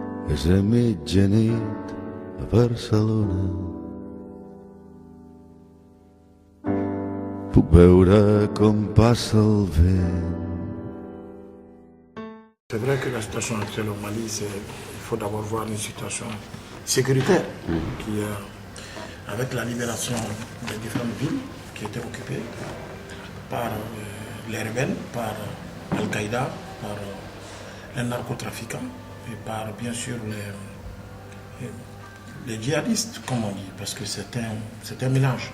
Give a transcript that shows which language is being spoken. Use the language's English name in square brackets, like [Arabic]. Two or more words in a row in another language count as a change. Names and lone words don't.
[Catalan] és a mitjanit a Barcelona. Puc veure com passa el vent. [French] C'est vrai que la situation actuelle au Mali, il faut d'abord voir une situation sécuritaire qui, avec la libération des différentes villes qui étaient occupées par les rebelles, par Al-Qaïda, par les narcotrafiquants et par bien sûr les djihadistes, comme on dit, parce que c'est un mélange.